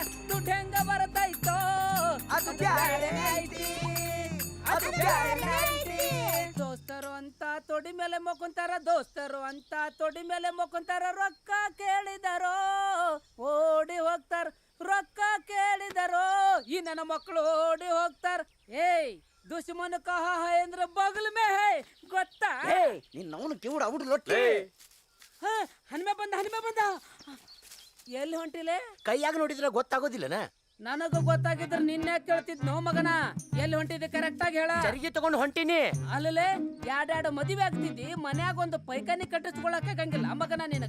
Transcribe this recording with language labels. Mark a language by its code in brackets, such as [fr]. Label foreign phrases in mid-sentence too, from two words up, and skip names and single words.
[kn] ದುಡ್ಡು ಹೆಂಗ ಬರತೈತೋ ಅದು ಬ್ಯಾರೆನ ಐತಿ, ಅದು ಬ್ಯಾರೆನ ಐತಿ. ದೋಸ್ತರು ಅಂತ ತೊಡಿ ಮೇಲೆ ಮೊಕ್ಕೊಂತಾರ, ದೋಸ್ತರು ಅಂತ ತೊಡಿ ಮೇಲೆ ಮೊಕ್ಕೊಂತಾರ. ರೊಕ್ಕ ಕೇಳಿದರೋ ಓಡಿ ಹೋಗ್ತಾರ, ರೊಕ್ಕ ಕೇಳಿದರೋ ಈ ನನ್ನ ಮಕ್ಕಳು ಓಡಿ ಹೋಗ್ತಾರ. [hi] ಏಯ್ दुश्मन कहा है इंद्र बगल में है ಗೊತ್ತಾ? [kn] ನಿನ್ನವನು ಕಿವುಡ ಔಡ್ ಲೊಟ್ಟಿ. ಹನುಮೆ ಬಂದ. ಎಲ್ಲಿ ಹೊಂಟಿಲೆ? ಕೈಯಾಗ ನೋಡಿದ್ರೆ ಗೊತ್ತಾಗೋದಿಲ್ಲನ? ನನಗ ಗೊತ್ತಾಗಿದ್ರೆ ನಿನ್ನೆ ಕೇಳ್ತಿದ್ನೋ ಮಗನ. ಎಲ್ಲಿ ಹೊಂಟಿದ್ದೆ ಕರೆಕ್ಟ್ ಆಗಿ ಹೇಳ. ಚರಿಗೆ ತಗೊಂಡು ಹೊಂಟಿನಿ. ಅಲ್ಲೇ ಎರಡೆರಡು ಮದುವೆ ಆಗ್ತಿದ್ದಿ, ಮನ್ಯಾಗ ಒಂದು ಪೈಖಾನಿ ಕಟ್ಟಿಸ್ಕೊಳಕ ಆಗಂಗಿಲ್ಲ ಮಗನ ನಿನಗ.